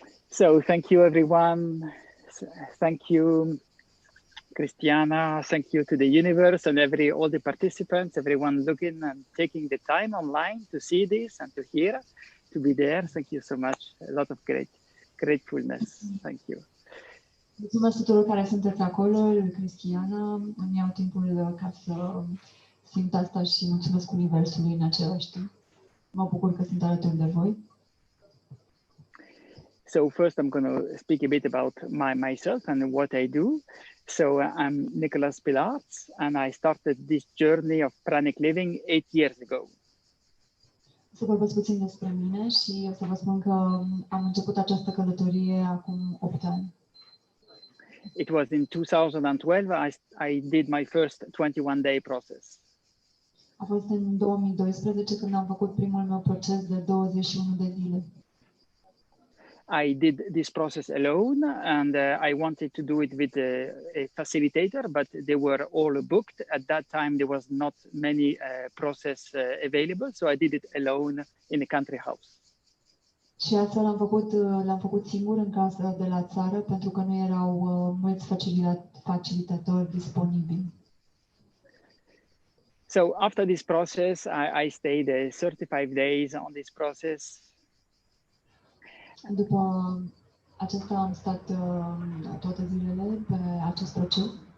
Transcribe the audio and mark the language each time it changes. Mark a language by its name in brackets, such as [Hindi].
[English] So thank you, everyone. Thank you, Christiana. Thank you to the universe and all the participants, everyone looking and taking the time online to see this and to hear, to be there. Thank you so much. A lot of gratefulness. Thank you. [Romanian] Mulțumesc tuturor care sunteți acolo, lui Cristiana. Îmi iau timpul ca să simt asta și mulțumesc Universului în același timp. Mă bucur că sunt alături de voi. [English] So first I'm going to speak a bit about myself and what I do. So I'm Nicolas Pilartz, and I started this journey of pranic living 8 years ago. [Romanian] Să vorbesc puțin despre mine și o să vă spun că am început această călătorie acum 8 ani. [English] It was in 2012 I did my first 21-day process. [Romanian] A fost în 2012 când am făcut primul meu proces de 21 de zile. [English] I did this process alone, and I wanted to do it with a facilitator, but they were all booked. At that time, there was not many process available, so I did it alone in a country house. [Romanian] Și astfel l-am făcut singur în casă de la țară, pentru că nu erau mulți facilitatori disponibili. [English] So after this process, I stayed 35 days on this process. [Romanian] După acesta am stat toate zilele pe acest proces.